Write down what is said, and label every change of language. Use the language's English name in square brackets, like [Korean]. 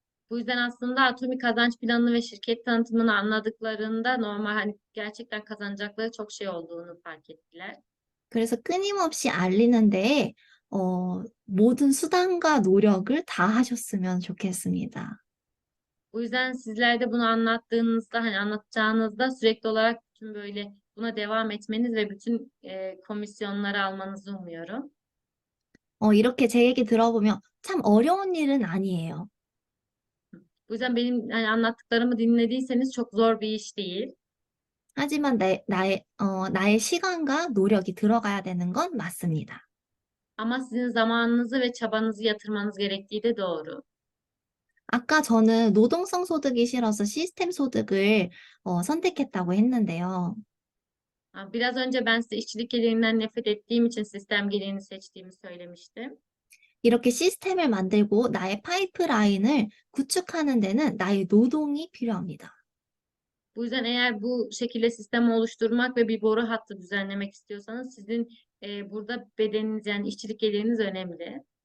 [Turkish] Bu yüzden aslında atomi kazanç planını ve şirket tanıtımını anladıklarında normal hani gerçekten kazanacakları çok şey olduğunu fark ettiler. [Korean] 그래서 끊임없이 알리는데 모든 수단과 노력을 다 하셨으면 좋겠습니다. [Turkish] Bu yüzden sizler de bunu anlattığınızda hani anlatacağınızda sürekli olarak bütün böyle buna devam etmeniz ve bütün komisyonları almanızı umuyorum. [Korean] 이렇게 제 얘기 들어보면 참 어려운 일은 아니에요. [Turkish] Bu yüzden benim hani anlattıklarımı dinlediyseniz çok zor bir iş değil. [Korean] 하지만 나의 시간과 노력이 들어가야 되는 건 맞습니다. [Turkish] Ama sizin zamanınızı ve çabanızı yatırmanız gerektiği de doğru. [Korean] 아까 저는 노동성 소득이 싫어서 시스템 소득을 선택했다고 했는데요. [Turkish] Biraz önce ben size işçilik geliриnden nefret ettiğim için sistem gelirini seçtiğimi söylemiştim. [Korean] 이렇게 시스템을 만들고 나의 파이프라인을 구축하는 데는 나의 노동이 필요합니다. [Turkish] Bu yüzden eğer bu şekilde sistemi oluşturmak ve bir boru hattı düzenlemek istiyorsanız sizin burada bedeniniz yani işçilik geliriniz önemli.